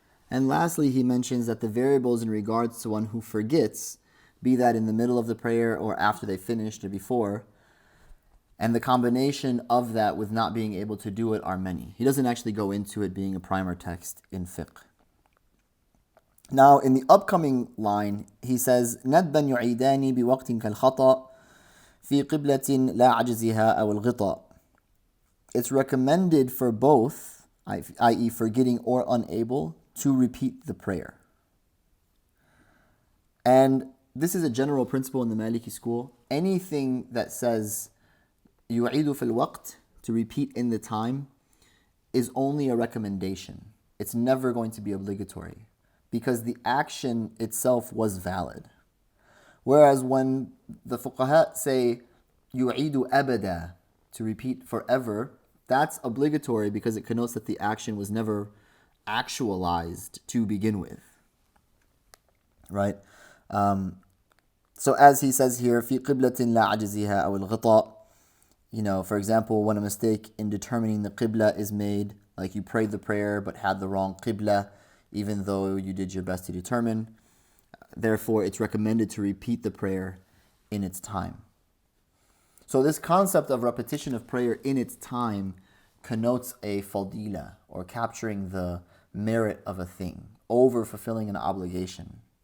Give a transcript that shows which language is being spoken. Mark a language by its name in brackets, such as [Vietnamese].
[English] And lastly, he mentions that the variables in regards to one who forgets, be that in the middle of the prayer or after they finished or before, and the combination of that with not being able to do it are many. He doesn't actually go into it being a primer text in fiqh. Now, in the upcoming line, he says, [Arabic] نَدْبًا يُعِيدَانِ بِوَقْتٍ كَالْخَطَأ فِي قِبْلَةٍ لَا عَجْزِهَا أَوْ الْغِطَاء. [English] It's recommended for both, i.e. forgetting or unable, to repeat the prayer. And this is a general principle in the Mālikī school. Anything that says [Arabic] يُعِيدُ فِي الْوَقْتِ, [English] to repeat in the time, is only a recommendation. It's never going to be obligatory, because the action itself was valid. Whereas when the fuqaha say [Arabic] يُعِيدُ أَبَدًا, [English] to repeat forever, that's obligatory because it connotes that the action was never actualized to begin with. Right? So as he says here, [Arabic] فِي قِبْلَةٍ لَا عَجْزِهَا أَوْ الْغِطَاء. [English] You know, for example, when a mistake in determining the qibla is made, like you prayed the prayer but had the wrong qibla, even though you did your best to determine, therefore it's recommended to repeat the prayer in its time. So this concept of repetition of prayer in its time connotes a fadila, or capturing the merit of a thing over fulfilling an obligation.